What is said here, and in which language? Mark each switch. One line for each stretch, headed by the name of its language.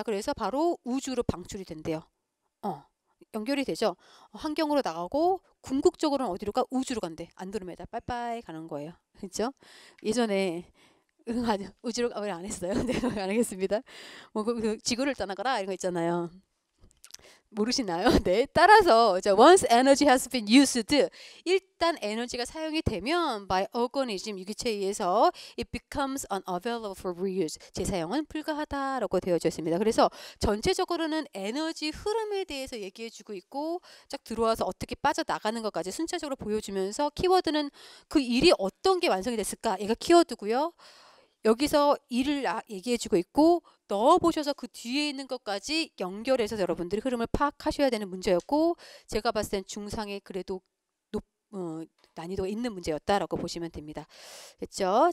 Korean: 자, 그래서 바로 우주로 방출이 된대요. 연결이 되죠. 환경으로 나가고 궁극적으로는 어디로 가? 우주로 간대. 안드로메다 빠이빠이 가는 거예요. 그렇죠? 예전에 우주로 왜 안 했어요? 네, 안 하겠습니다. 뭐 그 지구를 떠나거라 이런 거 있잖아요. 모르시나요? 네. 따라서
English: once energy has been used,
Korean: 일단 에너지가 사용이 되면
English: by organism,
Korean: 유기체에 의해서
English: it becomes unavailable for reuse.
Korean: 재사용은 불가하다라고 되어져 있습니다. 그래서 전체적으로는 에너지 흐름에 대해서 얘기해주고 있고 쫙 들어와서 어떻게 빠져나가는 것까지 순차적으로 보여주면서 키워드는 그 일이 어떤 게 완성이 됐을까? 얘가 키워드고요. 여기서 일을 얘기해주고 있고 넣어보셔서 그 뒤에 있는 것까지 연결해서 여러분들이 흐름을 파악하셔야 되는 문제였고 제가 봤을 땐 중상에 그래도 난이도가 있는 문제였다라고 보시면 됩니다. 됐죠?